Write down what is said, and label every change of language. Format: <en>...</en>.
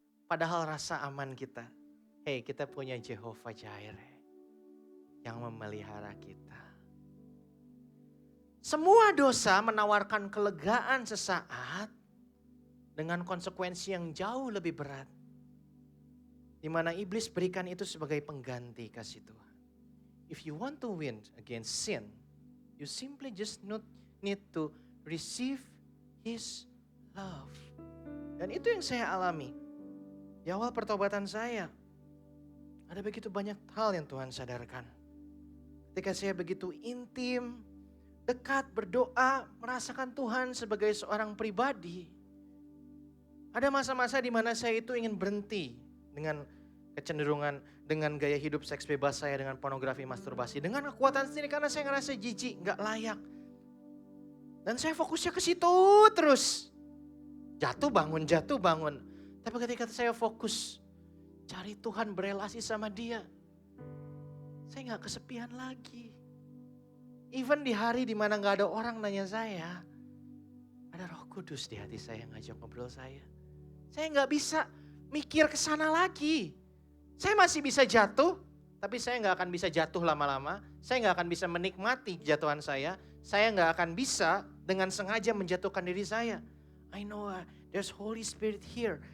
<id>Padahal rasa aman kita, kita punya Jehovah Jireh yang memelihara kita. Semua dosa menawarkan kelegaan sesaat dengan konsekuensi yang jauh lebih berat. Di mana iblis berikan itu sebagai pengganti kasih Tuhan.</id> <en>If you want to win against sin, you simply just need to receive His love.</en> <id>Dan itu yang saya alami. Di awal pertobatan saya, ada begitu banyak hal yang Tuhan sadarkan. Ketika saya begitu intim, dekat, berdoa, merasakan Tuhan sebagai seorang pribadi. Ada masa-masa di mana saya itu ingin berhenti dengan kecenderungan, dengan gaya hidup seks bebas saya, dengan pornografi, masturbasi, dengan kekuatan sendiri karena saya ngerasa jijik, gak layak. Dan saya fokusnya ke situ terus. Jatuh bangun. Tapi ketika saya fokus cari Tuhan, berelasi sama Dia, saya gak kesepian lagi. Even di hari di mana gak ada orang nanya saya, ada Roh Kudus di hati saya yang ngajak ngobrol saya. Saya gak bisa mikir ke sana lagi. Saya masih bisa jatuh, tapi saya gak akan bisa jatuh lama-lama. Saya gak akan bisa menikmati jatuhan saya. Saya gak akan bisa dengan sengaja menjatuhkan diri saya.</id> <en>I know there's Holy Spirit here.</en>